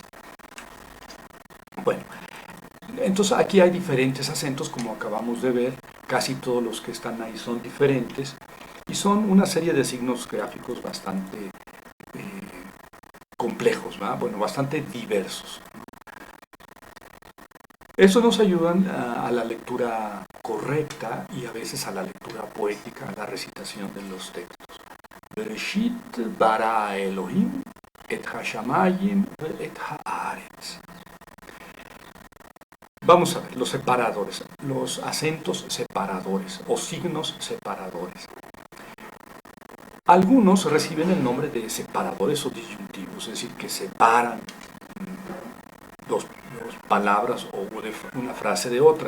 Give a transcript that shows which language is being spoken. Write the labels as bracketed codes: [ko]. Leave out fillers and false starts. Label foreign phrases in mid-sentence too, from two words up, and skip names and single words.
[es] Bueno, entonces aquí hay diferentes acentos, como acabamos de ver, casi todos los que están ahí son diferentes, y son una serie de signos gráficos bastante complejos, ¿verdad? Bueno, bastante diversos. Eso nos ayuda a la lectura correcta y a veces a la lectura poética, a la recitación de los textos. [he] בראשית ברא אלהים את השמים את הארץ. [es] Vamos a ver los separadores, los acentos separadores o signos separadores. Algunos reciben el nombre de separadores o disyuntivos, es decir, que separan dos palabras o una frase de otra.